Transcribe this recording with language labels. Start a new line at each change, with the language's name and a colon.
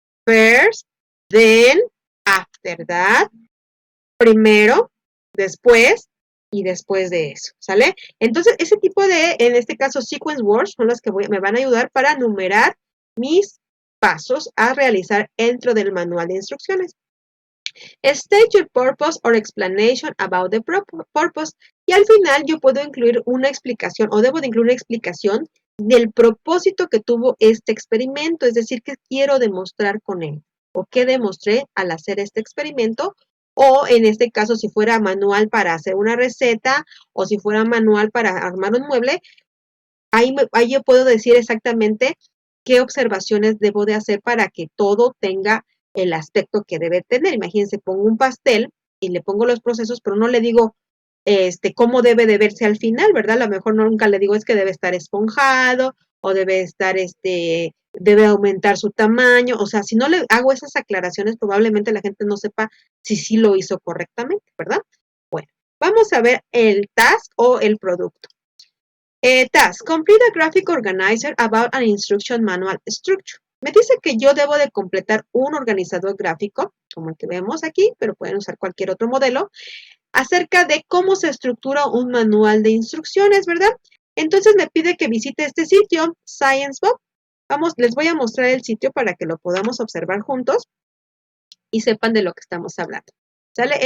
English: First, then, after that.
Spanish: Primero, después y después de eso, ¿sale? Entonces, ese tipo de, en este caso, sequence words son las que me van a ayudar para numerar mis pasos a realizar dentro del manual de instrucciones.
English: State your purpose or explanation about the purpose.
Spanish: Y al final yo puedo incluir una explicación o debo de incluir una explicación del propósito que tuvo este experimento, es decir, qué quiero demostrar con él o qué demostré al hacer este experimento. O en este caso, si fuera manual para hacer una receta o si fuera manual para armar un mueble, ahí yo puedo decir exactamente qué observaciones debo de hacer para que todo tenga el aspecto que debe tener. Imagínense, pongo un pastel y le pongo los procesos, pero no le digo cómo debe de verse al final, ¿verdad? A lo mejor nunca le digo es que debe estar esponjado o debe estar, debe aumentar su tamaño. O sea, si no le hago esas aclaraciones, probablemente la gente no sepa si sí lo hizo correctamente, ¿verdad? Bueno, vamos a ver el task o el producto.
English: Task, complete a graphic organizer about an instruction manual structure.
Spanish: Me dice que yo debo de completar un organizador gráfico, como el que vemos aquí, pero pueden usar cualquier otro modelo, acerca de cómo se estructura un manual de instrucciones, ¿verdad? Entonces me pide que visite este sitio, ScienceBob. Vamos, les voy a mostrar el sitio para que lo podamos observar juntos y sepan de lo que estamos hablando. ¿Sale?